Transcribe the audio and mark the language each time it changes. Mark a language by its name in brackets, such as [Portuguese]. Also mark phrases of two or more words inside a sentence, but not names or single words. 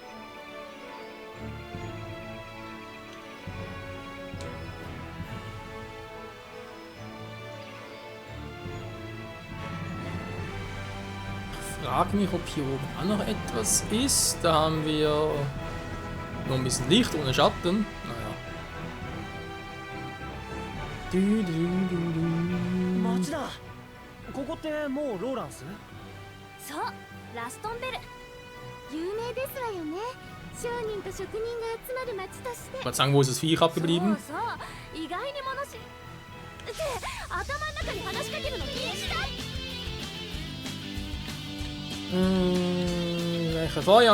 [German] Ich frage mich, ob hier oben auch noch etwas ist. Da haben wir noch ein bisschen Licht ohne Schatten. Naja. Machida! [Japanese] ここってもうローランス？そう、ラストンベル。有名ですわよね。商人と職人が集まる町として。 [German] Ich wollte sagen, wo ist das Viech abgeblieben? [Japanese] そうそう、意外に物知り。って頭の中に話しかけるの禁止だ。 [German] Welcher Feuer?